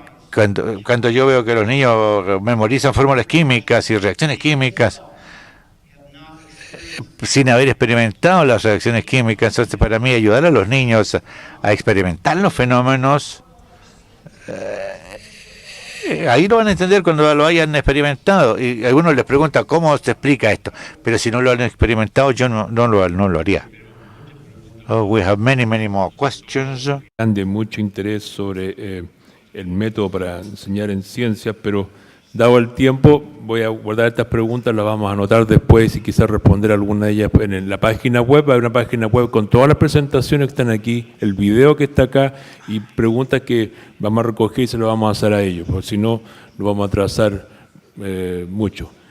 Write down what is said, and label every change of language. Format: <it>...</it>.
<es>Cuando yo veo que los niños memorizan fórmulas químicas y reacciones químicas sin haber experimentado las reacciones químicas, entonces para mí ayudar a los niños a experimentar los fenómenos, ahí lo van a entender cuando lo hayan experimentado. Y algunos les preguntan cómo se explica esto, pero si no lo han experimentado yo no lo haría.</es> <en>Oh, we have many more questions.</en> <es>De mucho interés sobre el método para enseñar en ciencias, pero dado el tiempo voy a guardar estas preguntas, las vamos a anotar después y quizás responder alguna de ellas en la página web. Hay una página web con todas las presentaciones que están aquí, el video que está acá y preguntas que vamos a recoger y se lo vamos a hacer a ellos, porque si no lo vamos a atrasar mucho.</es>